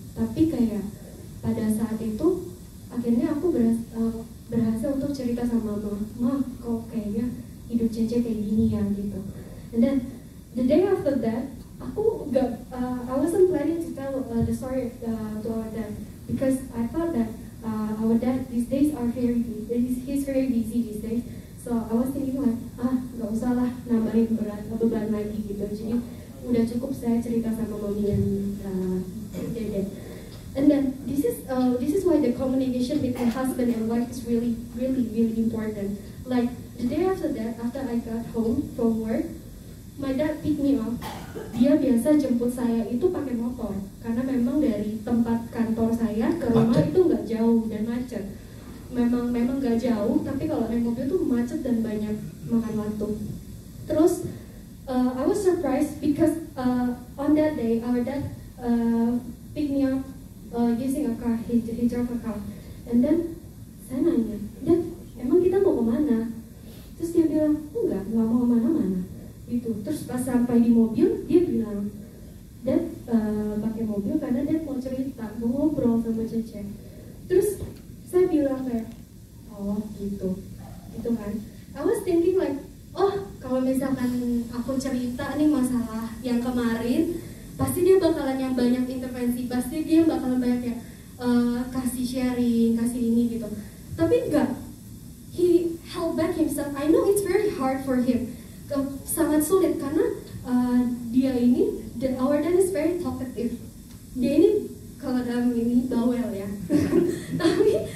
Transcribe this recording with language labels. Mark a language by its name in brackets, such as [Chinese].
[Indonesian] Tapi kayak pada saat itu akhirnya aku berhasil untuk cerita sama mama, kok kayaknya hidup Cece kayak gini ya gitu. [English] And then the day after that, I wasn't planning to tell the story to our dad because I thought that our dad these days are he's very busy these days. So I was thinking like [Indonesian] nggak usah lah nambahin beban lagi gitu. Jadi udah cukup saya cerita sama mami dan dede. [English] And then this is why the communication between husband and wife is really important. Like the day after that, after I got home from work, my dad pick me up. [Indonesian] Dia biasa jemput saya itu pakai motor karena memang dari tempat kantor saya ke rumah itu nggak jauh dan macet. Memang nggak jauh, tapi kalau naik mobil tuh macet dan banyak makan waktu. [English] Terus I was surprised because on that day our dad pick me up using a car. He drove a car. And then [Indonesian] saya nanya, Dad, emang kita mau kemana? Terus dia bilang, nggak mau kemana-mana. Gitu. Terus pas sampai di mobil dia bilang, Dad pakai mobil karena Dad mau cerita, mau ngobrol sama Cece. Terus saya bilang kayak, oh gitu kan. [English] I was thinking like, oh [Indonesian] kalau misalkan aku cerita nih masalah yang kemarin, pasti dia bakalan yang banyak intervensi, pasti dia bakalan banyak ya kasih sharing, kasih ini gitu. Tapi enggak, [English] he held back himself. I know it's very hard for him. [Indonesian] Sangat sulit karena dia ini, [English] our dad is very talkative. [Indonesian] Dia ini kalau dalam ini bawel ya. Tapi